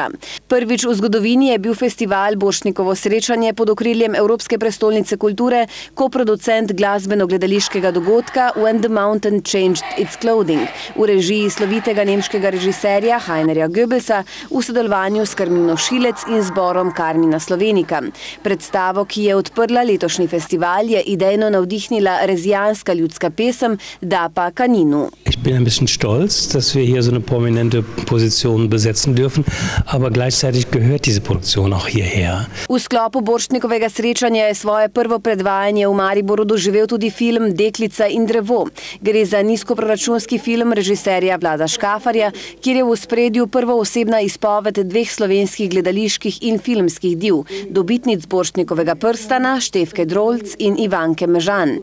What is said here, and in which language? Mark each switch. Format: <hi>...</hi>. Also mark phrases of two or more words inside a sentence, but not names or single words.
<sl>Prvič v zgodovini je bil festival Borštnikovo srečanje pod okriljem Evropske prestolnice kulture koproducent glasbeno-gledališkega dogodka When the Mountain Changed Its Clothing v režiji slovitega nemškega režiserja Heinerja Goebbelsa v sodelovanju s Karmino Šilec in zborom Karmina Slovenika. Predstavo, ki je odprla letošnji festival, je idejno navdihnila rezijanska ljudska pesem Da pa Kaninu.</sl> <de>Ich bin ein bisschen stolz, dass wir hier so eine prominente Position besetzen dürfen, aber gleichzeitig gehört diese Produktion auch hierher.</de> <sl>V sklopu Borštnikovega srečanja je svoje prvo predvajanje v Mariboru doživel tudi film Deklica in drevo. Gre za nizkoproračunski film režiserja Vlada Škafarja, kjer je v ospredju prvoosebna izpoved dveh slovenskih gledaliških in filmskih div, dobitnic Borštnikovega prstana, Štefke Drolc in Ivanke Mežan.</sl>